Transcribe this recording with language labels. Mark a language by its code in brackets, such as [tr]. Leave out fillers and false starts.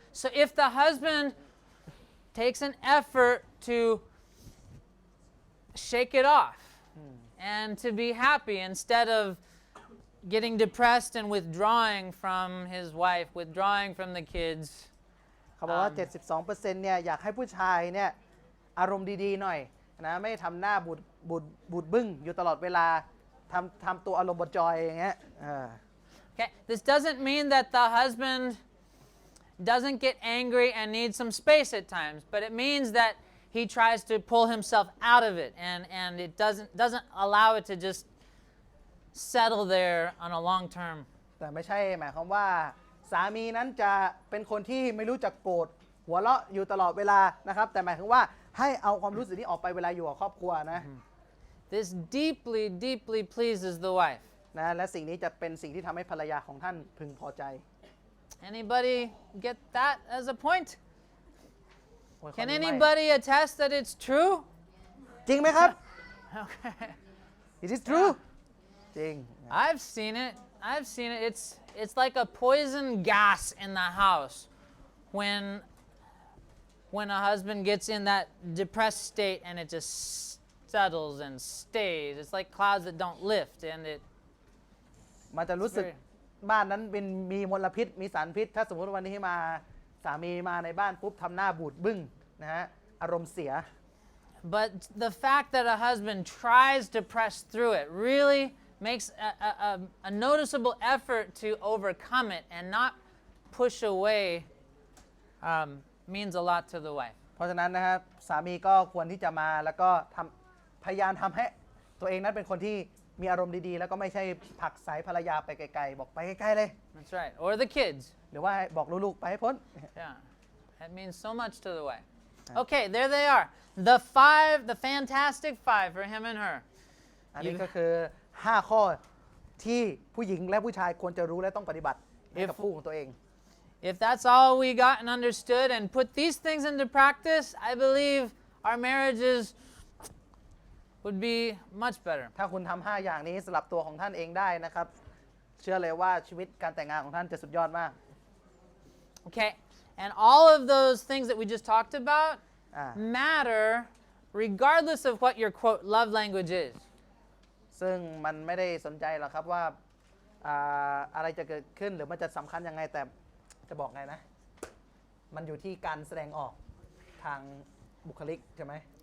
[en] So if the husband takes an effort to shake it off and to be happy instead of getting depressed and withdrawing from his wife, withdrawing from the kids. [th] เขาบอกว่า 72%เนี่ยอยากให้ผู้ชายเนี่ยอารมณ์ดีๆหน่อยนะไม่ทำหน้าบูดบึ้งอยู่ตลอดเวลาทำตัวอารมณ์บดจอยอย่างเงี้ย [en] Okay, this doesn't mean that the husband doesn't get angry and needs some space at times, but it means that he tries to pull himself out of it, and it doesn't allow it to just settle there on a long term. [th] แต่ไม่ใช่หมายความว่าสามีนั้นจะเป็นคนที่ไม่รู้จักโกรธหัวเราะอยู่ตลอดเวลานะครับแต่หมายถึงว่าให้เอาความรู้สึกนี้ออกไปเวลาอยู่กับครอบครัวนะ [en] This deeply, deeply pleases the wife. [th] นะและสิ่งนี้จะเป็นสิ่งที่ทำให้ภรรยาของท่านพึงพอใจ [en] Anybody get that as a point? [th] โอ้ยข้อ [en] Can [th] นี้ไม่ [en] anybody attest that it's true? [th] จริงไหมครับ [en] Okay. Is it true [th] จริง [en] I've seen it. I've seen it. It's like a poison gas in the house when a husband gets in that depressed state and it just settles and stays. It's like clouds that don't lift, and it. [th] มันจะรู้สึกบ้านนั้นเป็นมีมลพิษมีสารพิษถ้าสมมติวันนี้มาสามีมาในบ้านปุ๊บทำหน้าบูดบึ้งนะฮะอารมณ์เสีย [en] But the fact that a husband tries to press through it really makes a noticeable effort to overcome it and not push away means a lot to the wife. [th] เพราะฉะนั้นนะครับสามีก็ควรที่จะมาแล้วก็พยายามทำให้ตัวเองนั้นเป็นคนที่มีอารมณ์ดีๆแล้วก็ไม่ใช่ผลักไสภรรยาไปไกลๆบอกไปไกลๆเลย [en] That's right. Or the kids. [th] หรือว่าบอกลูกๆไปให้พ้น [en] Yeah. That means so much to the wife. Okay, there they are. The fantastic five for him and her. [th] อันนี้ก็คือ5ข้อที่ผู้หญิงและผู้ชายควรจะรู้และต้องปฏิบัติให้กับคู่ของตัวเอง [en] If that's all we got and understood and put these things into practice, I believe our marriages would be much better. [th] ถ้าคุณทำ5อย่างนี้สำหรับตัวของท่านเองได้นะครับเชื่อเลยว่าชีวิตการแต่งงานของท่านจะสุดยอดมาก [en] Okay, and all of those things that we just talked about matter regardless of what your quote love language is. [th] ซึ่งมันไม่ได้สนใจหรอกครับว่าอะไรจะเกิดขึ้นหรือมันจะสำคัญยังไงแต่จะบอกไงนะมันอยู่ที่การแสดงออกทางบุคลิกใช่ไหม